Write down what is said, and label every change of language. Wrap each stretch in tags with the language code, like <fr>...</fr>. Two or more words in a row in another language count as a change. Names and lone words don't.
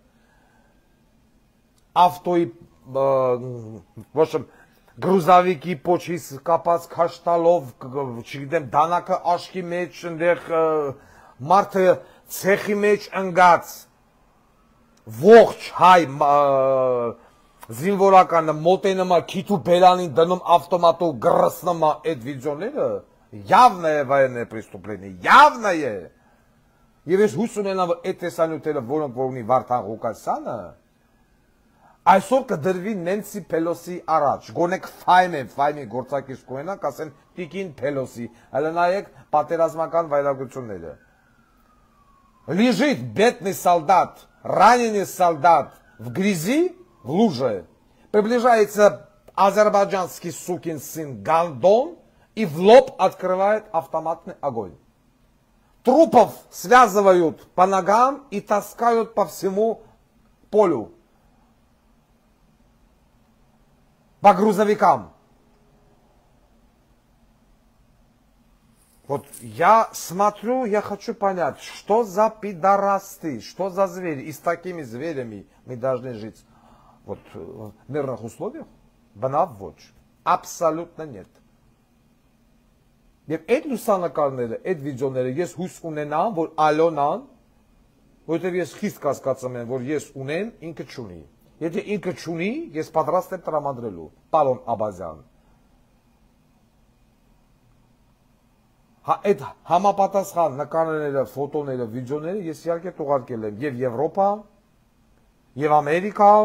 <hy>ավտոյի ոչ գրուզավիկի պոչից կապած քաշտալով, չգիտեմ, դանակը աչքի մեջ, այնտեղ մարդը ցեխի մեջ ընկած ողջ հայ զինվորականը մոտենում է քիթու բերանին դնում ավտոմատով գրսնում է այդ վիդեոները,</hy> <ru>явное военное преступление, явное։</ru> <hy>Եվ ես հույս ունենամ, որ այդ տեսանյութերը, որոնք որ ունի Վարդան Ղուկասյանը, այսօր կդրվի Նենսի Փելոսի առաջ, գոնե կֆայմի գործակից կունենանք, ասեն Տիկին Փելոսի, հələ նայեք պատերազմական վայրագությունները։</hy> <ru>Лежит бедный солдат, раненый солдат в грязи, в луже, приближается азербайджанский сукин сын Гандон и в лоб открывает автоматный огонь. Трупов связывают по ногам и таскают по всему полю. По грузовикам. Вот я смотрю, я хочу понять, что за пидорасты, что за звери, и с такими зверями мы должны жить вот, в мирных условиях?</ru> <hy>Բնավ ոչ,</hy> <ru>абսոլютно нет.</ru> <hy>Եվ այդ լուսանկարները, այդ վիդեոները ես հույս ունենամ, որ Ալոնան, որովհետև ես խիստ կասկածում եմ, որ ես ունեմ, ինքը չունի։ Եթե ինքը չունի, ես պատրաստ եմ տրամադրելու, պարոն Աբազյան։ Այդ համապատասխան նկարները, ֆոտոները, վիդեոները ես իհարկե ուղարկել եմ եւ Եվրոպա, եւ Ամերիկա,</hy>